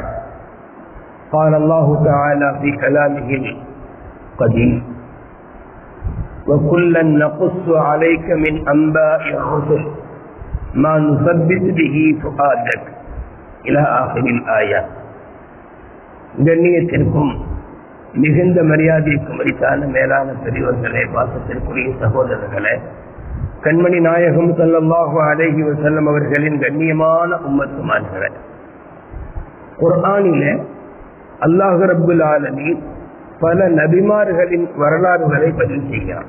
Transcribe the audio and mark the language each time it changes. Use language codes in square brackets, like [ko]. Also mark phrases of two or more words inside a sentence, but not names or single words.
[ar] قال الله تعالى في كلامه القديم: وكلا نقص عليك من أنباء الرسل ما نثبت به فؤادك إلى آخر الآية. [ta] கண்ணியத்திற்கும் மிகுந்த மரியாதைக்கும் அளித்தான மேலான பெரியவர்களே, பாசத்திற்குரிய சகோதரர்களே, கண்மணி நாயகம் [ar] صلى الله عليه وسلم [ta] அவர்களின் கண்ணியமான உம்மத்துமான்களே, குர்ஆனிலே [ar] الله رب العالمين [ta] பல நபிமார்களின் வரலாறுகளை பதிவு செய்கிறார்.